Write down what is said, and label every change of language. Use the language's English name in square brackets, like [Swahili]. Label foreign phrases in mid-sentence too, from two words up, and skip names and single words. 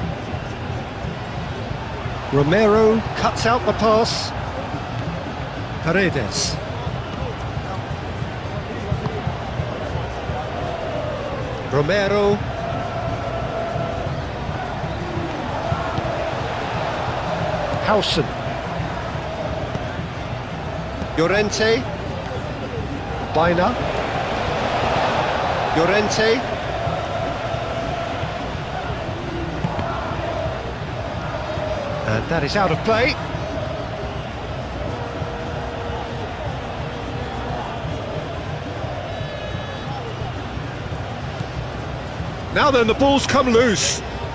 [English] Romero cuts out the pass. Paredes. Romero. Howson. Llorente. Baina. Llorente. And that is out of play. Now then, the ball's come loose.